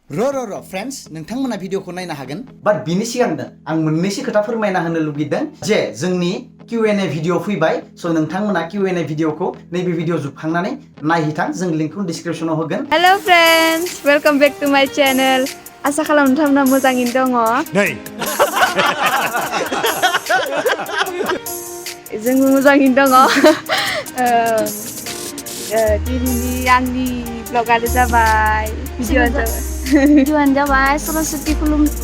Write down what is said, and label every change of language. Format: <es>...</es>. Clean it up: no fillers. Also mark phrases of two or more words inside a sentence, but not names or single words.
<en>r friends</en> <brx>नोंथांमोना भिडियोखौ नायनो हागोन बाट बिनि सिगांनो आं मोननैसो खोथा फोरमायना होनो लुगैदों जे जोंनि Q&A भिडियो फैबाय स' नोंथांमोना Q&A भिडियोखौ नैबे भिडियो जोबखांनानै नायहैथां जों लिंकखौ डिसक्रिप्शनाव होगोन</brx> <en>hello friends welcome back to my channel</en> <brx>आशा खालामो नोंथांमोना मोजाङैनो दङ जोंबो मोजाङैनो दङ दिनैनि आंनि ब्लगानो जाबाय भिडियोआनो जाबाय सरस्वती खुलुम</brx>